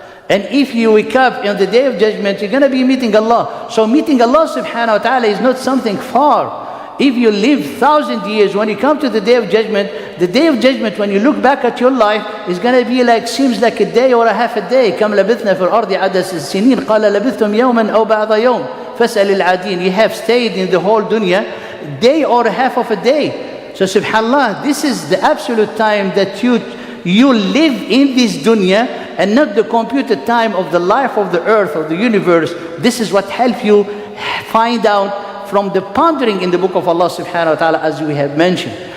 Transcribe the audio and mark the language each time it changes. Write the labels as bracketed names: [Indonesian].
[English] And if you wake up on the Day of Judgment, you're going to be meeting Allah. So meeting Allah subhanahu wa ta'ala is not something far. If you live 1,000 years, when you come to the Day of Judgment, when you look back at your life, is going to be like, seems like a day or a half a day. [Arabic] كم لبثنا في الأرض عدد السنين قال لبثتم يوما أو بعض يوم فاسأل العادين. [English] You have stayed in the whole dunya, day or a half of a day. So subhanAllah, this is the absolute time that you live in this dunya, and not the computed time of the life of the earth, of the universe. This is what helps you find out from the pondering in the book of Allah subhanahu wa ta'ala, as we have mentioned.